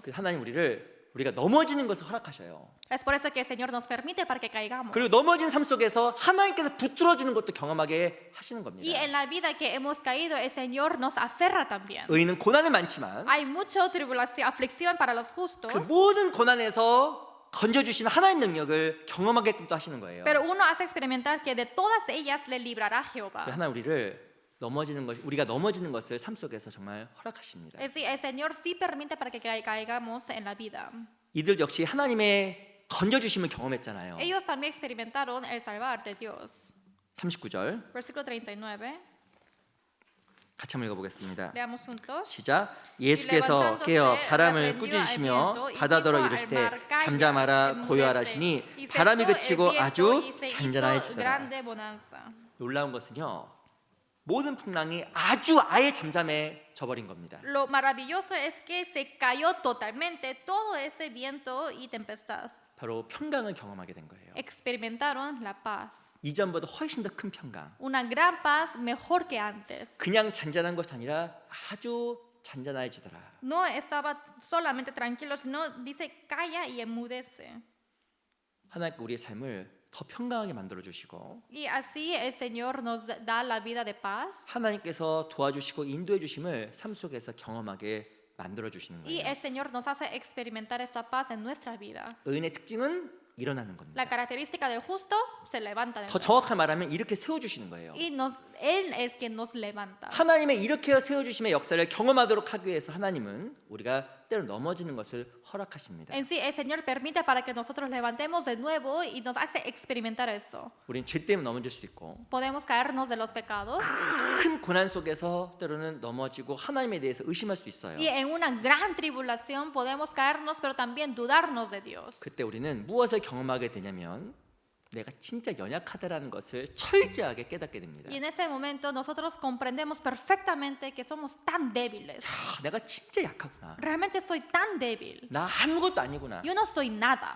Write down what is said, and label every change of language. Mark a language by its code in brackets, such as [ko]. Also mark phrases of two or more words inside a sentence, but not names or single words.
[ko] 그래서 하나님 우리가 넘어지는 것을 허락하셔요. [es] Es por eso que el Señor nos permite para que caigamos. [ko] 그리고 넘어진 삶 속에서 하나님께서 붙들어 주는 것도 경험하게 하시는 [es] Y [ko] 겁니다. [es] en la vida que hemos caído, el Señor nos aferra también. [ko] 의인은 고난이 많지만 [es] Hay mucha tribulación, aflicción para los justos, [ko] 그 모든 고난에서 건져 주시는 하나님의 능력을 경험하게끔 또 하시는 거예요. [es] pero uno hace experimentar que de todas ellas le librará Jehová. [ko] 하나님 우리가 넘어지는 것을 삶 속에서 정말 허락하십니다. [es] Es decir, el Señor sí permite para que caigamos en la vida. [ko] 이들 역시 하나님의 건져 주심을 경험했잖아요. [es] Ellos también experimentaron el salvar de Dios. [ko] 39절 [es] Versículo 39. [ko] 같이 한번 읽어보겠습니다. [es] Leamos juntos. [ko] 시작. 예수께서 깨어 바람을 꾸짖으시며 바다더러 이르시되 잠잠하라 고요하라시니 바람이 그치고 아주 잔잔하여지더라. 놀라운 것은요, 모든 풍랑이 아주 아예 잠잠해져 버린 겁니다. [es] Lo maravilloso es que se cayó totalmente todo ese viento y tempestad. [ko] 바로 평강을 경험하게 된 거예요. [es] experimentaron la paz. [ko] 이전보다 훨씬 더 큰 평강. [es] Una gran paz mejor que antes. [ko] 그냥 잔잔한 것이 아니라 아주 잔잔해지더라. [es] No estaba solamente tranquilo, sino dice calla y enmudece. [ko] 하나님께 우리의 삶을 더 평강하게 만들어 주시고 [es] Y así el Señor nos da la vida de paz. [ko] 하나님께서 도와주시고 인도해 주심을 삶 속에서 경험하게 만들어 주시는 [es] Y [ko] 거예요. [es] el Señor nos hace experimentar esta paz en nuestra vida. [ko] 의인의 특징은 일어나는 겁니다. [es] La característica del justo se levanta de [ko] 더 [es] nuevo. [ko] 정확하게 말하면 이렇게 세워 주시는 거예요. [es] Y Él es quien nos levanta. [ko] 하나님의 이렇게 세워 주심의 역사를 경험하도록 하기 위해서 하나님은 우리가 때로 넘어지는 것을 허락하십니다. [es] En sí, el Señor permite para que nosotros levantemos de nuevo y nos hace experimentar eso. [ko] 우린 죄 때문에 넘어질 수도 있고 [es] Podemos caernos de los pecados [ko] 큰 고난 속에서 때로는 넘어지고 하나님에 대해서 의심할 수도 있어요. [es] y en una gran tribulación podemos caernos, pero también dudarnos de Dios. [ko] 그때 우리는 무엇을 경험하게 되냐면 내가 진짜 연약하다라는 것을 철저하게 깨닫게 됩니다. [es] Y en ese momento nosotros comprendemos perfectamente que somos tan débiles. [ko] 아, 내가 진짜 약하구나. [es] Realmente soy tan débil. [ko] 나 아무것도 아니구나. [es] Yo no soy nada.